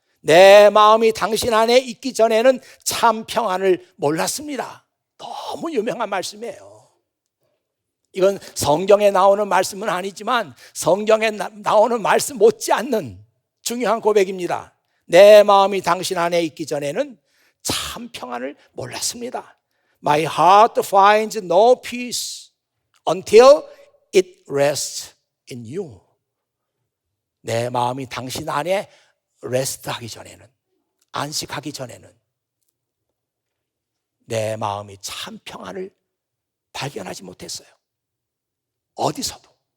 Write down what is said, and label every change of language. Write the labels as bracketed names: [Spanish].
[Korean] 내 마음이 당신 안에 있기 전에는 참 평안을 몰랐습니다. 너무 유명한 말씀이에요. 이건 성경에 나오는 말씀은 아니지만 성경에 나오는 말씀 못지않는 중요한 고백입니다. 내 마음이 당신 안에 있기 전에는 참 평안을 몰랐습니다. [English] My heart finds no peace until it rests in you. [Korean] 내 마음이 당신 안에 레스트하기 전에는, 안식하기 전에는 내 마음이 참 평안을 발견하지 못했어요. 어디서도.